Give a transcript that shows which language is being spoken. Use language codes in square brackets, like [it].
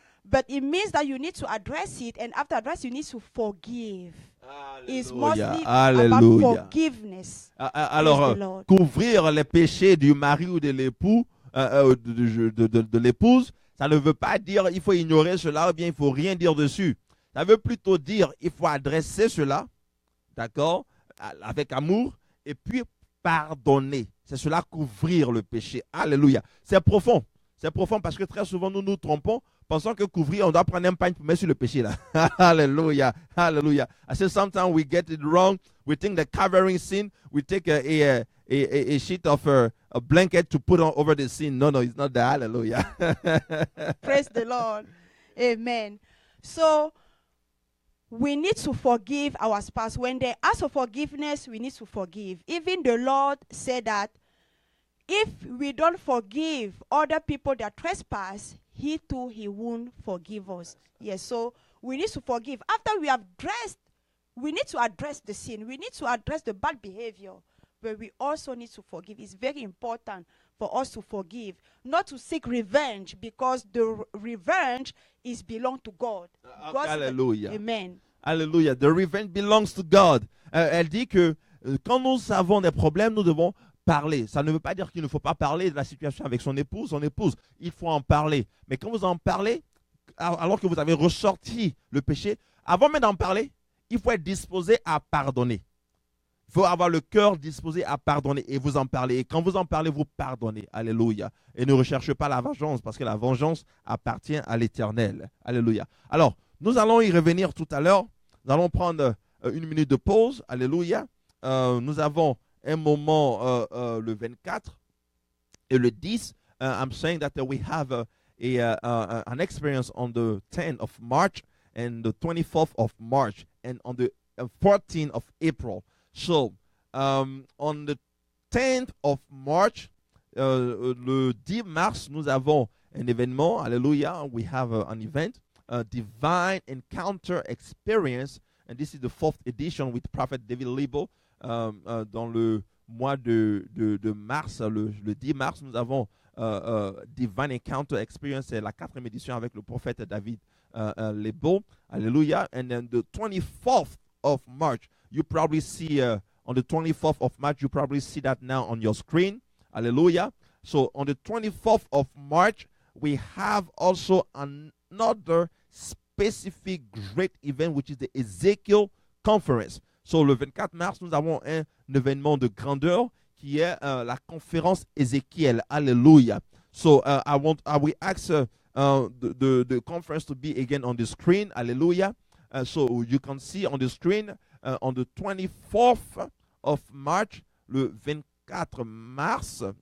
[en] But it means that you need to address it, and after address, you need to forgive. It's mostly about forgiveness. [fr] Alors, couvrir les péchés du mari ou de l'époux, de l'épouse, ça ne veut pas dire il faut ignorer cela ou bien il faut rien dire dessus. Ça veut plutôt dire il faut adresser cela, d'accord, avec amour, et puis pardonner. C'est cela, couvrir le péché. Alléluia. C'est profond. C'est profond parce que très souvent nous nous trompons, pensant que couvrir, on doit prendre un pagne pour mettre sur le péché là. [en] Hallelujah. Hallelujah. I say sometimes we get it wrong. We think that covering sin, we take a sheet of a blanket to put on over the sin. No, it's not that. Hallelujah. Praise the Lord. Amen. So we need to forgive our spouse. When they ask for forgiveness, we need to forgive. Even the Lord said that if we don't forgive other people that trespass, he too, he won't forgive us. Yes, so we need to forgive. After we have addressed, we need to address the sin. We need to address the bad behavior. But we also need to forgive. It's very important for us to forgive, not to seek revenge, because the revenge is belong to God. Hallelujah. Amen. Hallelujah. The revenge belongs to God. [fr] Elle dit que quand nous avons des problèmes, nous devons parler. Ça ne veut pas dire qu'il ne faut pas parler de la situation avec son épouse. Il faut en parler. Mais quand vous en parlez, alors que vous avez ressorti le péché, avant même d'en parler, il faut être disposé à pardonner. Il faut avoir le cœur disposé à pardonner et vous en parler. Et quand vous en parlez, vous pardonnez. Alléluia. Et ne recherchez pas la vengeance parce que la vengeance appartient à l'Éternel. Alléluia. Alors, nous allons y revenir tout à l'heure. Nous allons prendre une minute de pause. Alléluia. Nous avons un moment le 24 et le 10. [en] I'm saying that we have an experience on the 10th of March and the 24th of March and on the 14th of April. So, on the 10th of March, [fr] le 10 mars, nous avons un événement. Alléluia. [en] We have an event, a Divine Encounter Experience. And this is the 4th edition with Prophet David Libo. [fr] Dans le mois de mars, le 10 mars, nous avons Divine Encounter Experience. C'est la 4e édition avec le prophète David Libo. Alléluia. [en] And then the 24th of March, you probably see on the 24th of March, you probably see that now on your screen. Hallelujah. So on the 24th of March, we have also another specific great event, which is the Ezekiel Conference. [fr] So le 24 mars, nous avons un événement de grandeur qui est la conférence Ézéchiel. [en] Hallelujah. So I will ask the conference to be again on the screen. Hallelujah. So you can see on the screen on the 24th of March, [fr] le 24 mars.